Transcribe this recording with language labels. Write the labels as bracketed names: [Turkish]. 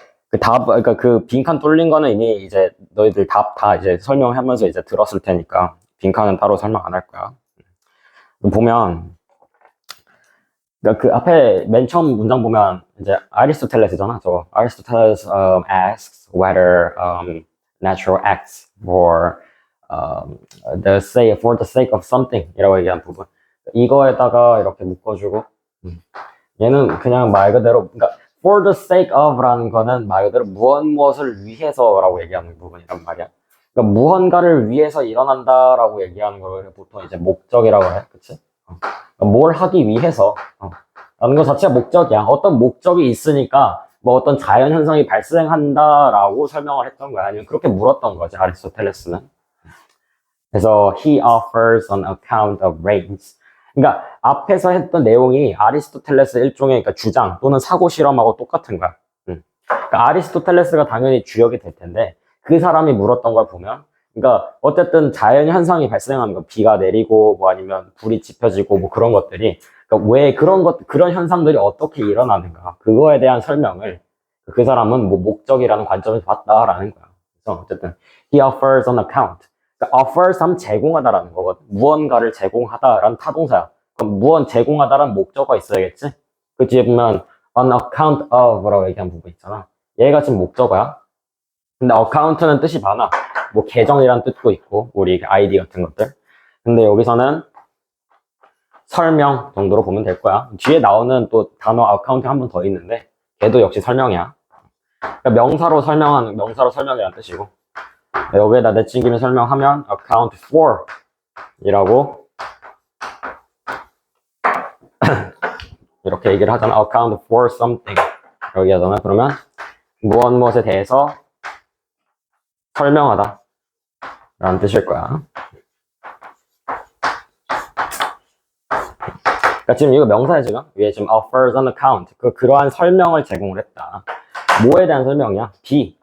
[Korean] 그 답, 그러니까 그 빈칸 뚫린 거는 이미 이제 너희들 답 다 이제 설명하면서 이제 들었을 테니까 빈칸은 따로 설명 안 할 거야. 보면 그러니까 그 앞에 맨 처음 문장 보면 이제 아리스토텔레스잖아. 저 [English] Aristoteles asks whether natural acts for the sake of something [Korean] 이라고 얘기한 부분. 이거에다가 이렇게 묶어주고 얘는 그냥 말 그대로 그러니까 [English] for the sake of [Korean] 라는 거는 말 그대로 무엇을 위해서라고 얘기하는 부분이란 말이야. 그러니까 무언가를 위해서 일어난다라고 얘기하는 걸 보통 이제 목적이라고 해, 그치? 뭘 하기 위해서 라는 것 자체가 목적이야. 어떤 목적이 있으니까 뭐 어떤 자연 현상이 발생한다라고 설명을 했던 거야. 아니면 그렇게 물었던 거지 아리스토텔레스는. 그래서 [English] he offers an account of rains. [Korean] 그러니까 앞에서 했던 내용이 아리스토텔레스 일종의 그러니까 주장 또는 사고 실험하고 똑같은 거야. 그러니까 아리스토텔레스가 당연히 주역이 될 텐데 그 사람이 물었던 걸 보면 그러니까 어쨌든 자연 현상이 발생하는 거 비가 내리고 뭐 아니면 불이 지펴지고 뭐 그런 것들이 그러니까 왜 그런 현상들이 어떻게 일어나는가 그거에 대한 설명을 그 사람은 뭐 목적이라는 관점에서 봤다라는 거야. 그래서 어쨌든 [English] he offers an account. [Korean] 그러니까 offers 하면 제공하다라는 거거든. 무언가를 제공하다라는 타동사야. 그럼 무언 제공하다라는 목적어가 있어야겠지. 그 뒤에 보면 [English] on account of [Korean] 라고 얘기한 부분 있잖아. 얘가 지금 목적어야. 근데 account는 뜻이 많아. 뭐 계정이란 뜻도 있고 우리 아이디 같은 것들. 근데 여기서는 설명 정도로 보면 될 거야. 뒤에 나오는 또 단어 account 한 번 더 있는데 걔도 역시 설명이야. 그러니까 명사로 설명이란 뜻이고 여기에다 내친김에 설명하면 [English] account for [Korean] 이라고 이렇게 얘기를 하잖아. [English] account for something [Korean] 여기 하잖아. 그러면 무엇에 대해서 설명하다 라는 뜻일 거야. 그러니까 지금 이거 명사야 지금 위에 지금 [English] offers an account [Korean] 그러한 설명을 제공을 했다. 뭐에 대한 설명이야? 비.